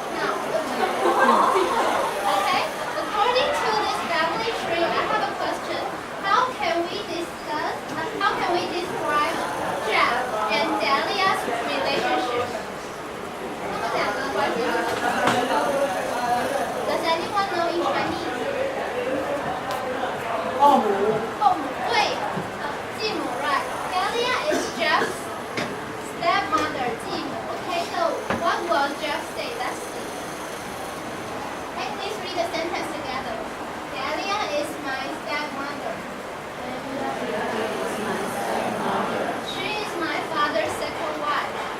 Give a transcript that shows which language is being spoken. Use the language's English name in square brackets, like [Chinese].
[English] Now, okay? According to this family tree, I have a question. How can we describe Jeff and Dahlia's relationship? [Chinese] 他们两个关系是什么 [English] Does anyone know in Chinese? [Chinese] 后母。后母，对，继母 right? [English] Dahlia is Jeff's stepmother, 继母. Okay, so what will Jeff say? Let's see. Okay, please read the sentence together. Dahlia is my stepmother. She is my father's second wife.